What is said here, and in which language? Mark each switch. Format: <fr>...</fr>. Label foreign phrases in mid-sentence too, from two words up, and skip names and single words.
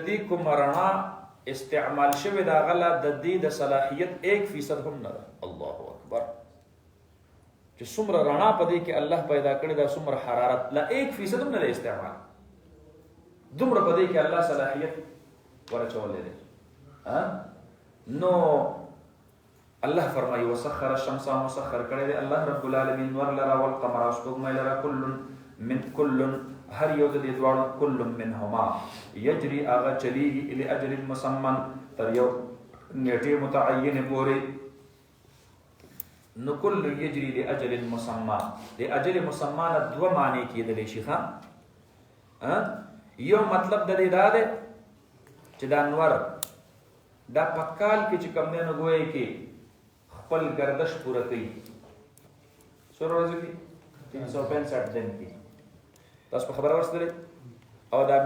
<ps>دې کومه رڼا استعمال شوې ده هغه د دې د صلاحیت 1% هم نه ده</ps> <ar>الله اکبر</ar> <ps>چې څومره رڼا په دې کې الله پیدا کړې ده څومره حرارت لا 1% هم نه ده استعمال دومره په دې کې الله صلاحیت ورچولې ده نو الله فرمایي</ps> <ar>وسخر الشمس</ar> <ps>مسخر کړی دی</ps> <ar>الله رب العالمین</ar> <ps>نور لرا والقمر او سپوږمۍ لرا كل هر یو د دې دواړو</ps> <ar>كل منهما یجري</ar> <ps>هغه چلیږي</ps> <ar>الی اجل مسمى</ar> <ps>تر یو نیټې متعینې پورې نو</ps> <ar>كل یجري لاجل مسمى</ar> <ps>د</ps> <ar>اجل مسمى</ar> <ps>نه دوه معنی کېدلی شي یو مطلب د دې دا دی چې دا نور دا په کال کې چې کوم دی نو ګویا کې خپل گردش پوره کوي څو ورځې کې 365 دن کې تاسو په خبره ورسېدلې او دا</ps>